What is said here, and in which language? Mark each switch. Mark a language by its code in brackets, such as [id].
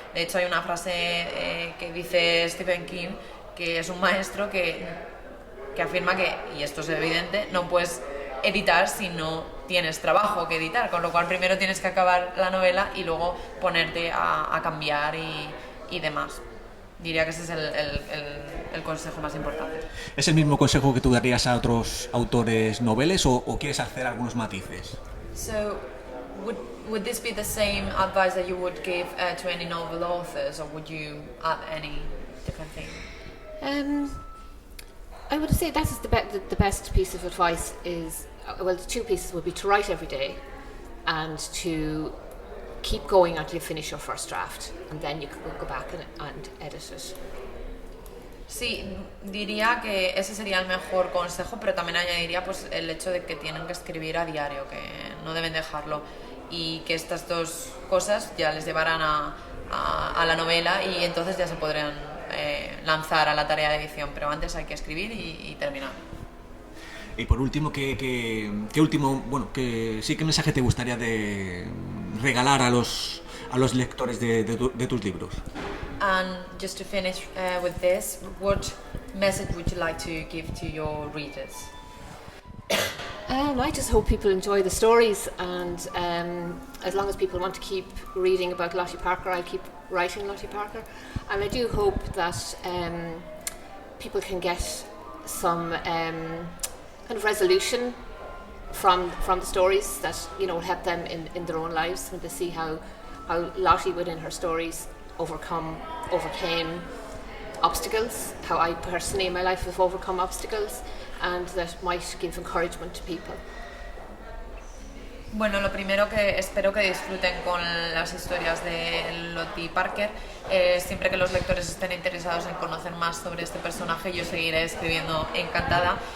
[es] De hecho hay una frase que dice Stephen King, que es un maestro que afirma que, y esto es evidente, no puedes editar si no tienes trabajo que editar, con lo cual primero tienes que acabar la novela y luego ponerte a cambiar y demás. Diría que ese es el consejo más importante. ¿Es el mismo consejo que tú darías a otros autores noveles o quieres hacer algunos matices? [en] So, would this be the same advice that you would give to any novel authors, or would you add any different thing? I would say that is the best piece of advice is, well, the 2 pieces would be to write every day and to keep going until you finish your first draft, and then you can go back and edit it. [es] Sí, diría que ese sería el mejor consejo, pero también añadiría pues el hecho de que tienen que escribir a diario, que no deben dejarlo, y que estas 2 cosas ya les llevarán a la novela y entonces ya se podrán lanzar a la tarea de edición, pero antes hay que escribir y terminar. Y por último, ¿qué mensaje te gustaría de regalar a los lectores de tus libros? [en] And just to finish with this, what message would you like to give to your readers? I just hope people enjoy the stories, and as long as people want to keep reading about Lottie Parker, I'll keep writing Lottie Parker, and I do hope that people can get some kind of resolution from the stories that, you know, help them in their own lives, when they see how Lottie within her stories overcame obstacles, how I personally in my life have overcome obstacles, and that might give encouragement to people. [es] Bueno, lo primero que espero que disfruten con las historias de Lottie Parker. Siempre que los lectores estén interesados en conocer más sobre este personaje, yo seguiré escribiendo encantada.